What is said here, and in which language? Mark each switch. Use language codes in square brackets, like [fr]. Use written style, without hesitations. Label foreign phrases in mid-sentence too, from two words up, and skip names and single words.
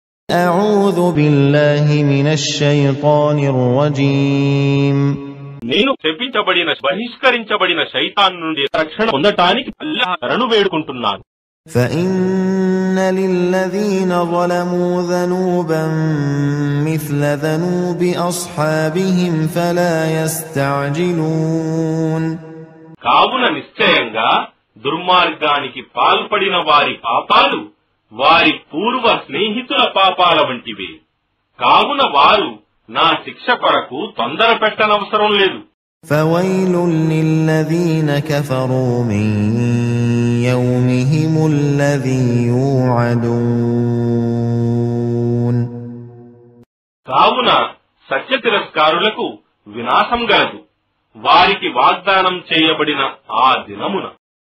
[ar] أعوذ بالله من الشيطان الرجيم [te] నేను శపించబడిన బహిష్కరించబడిన శైతాన్ నుండి రక్షణ పొందటానికి అల్లాహ్ శరణు వేడుకుంటున్నాను. [ar] فإن للذين ظلموا ذنوبا مثل ذنوب أصحابهم فلا يستعجلون [te] కావున నిశ్చయంగా దుర్మార్గానికి పాల్పడిన వారి పాపాలు వారి పూర్వ స్నేహితుల పాపాల వంటివే. కావున వారు నా శిక్ష కొరకు తొందర పెట్టనవసరం లేదు. [ar] فويل للذين كفروا من يومهم الذي يوعدون [te] కావున సత్య తిరస్కారులకు వినాశం గలదు వారికి వాగ్దానం చేయబడిన ఆ దినమున.